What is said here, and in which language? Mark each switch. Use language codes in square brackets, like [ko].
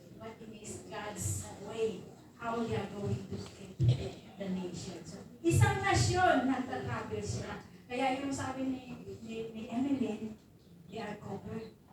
[en] But it is God's way, how they are going to save the nation. [tl] So, isang nasyon nagtatravel sila. Kaya yung sabi ni Emily, [en] they are covered.